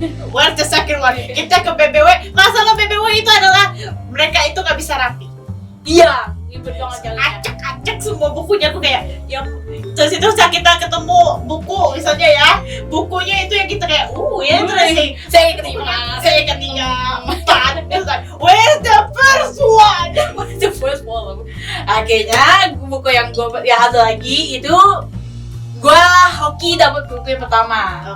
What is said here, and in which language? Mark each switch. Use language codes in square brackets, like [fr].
[en] Where's the second one? [id] Kita ke BBW. Masalah BBW itu adalah mereka itu nggak bisa rapi. Iya, ribet banget jalannya. Acak-acak semua bukunya. Aku kayak yang terus itu saat kita ketemu buku misalnya ya, bukunya itu yang kita kayak interesting. Saya ketiga. Empat. [en] It's like, where's the first one? Where's the first one? [id] Akhirnya buku yang gue ada lagi itu gue hoki dapat buku yang pertama.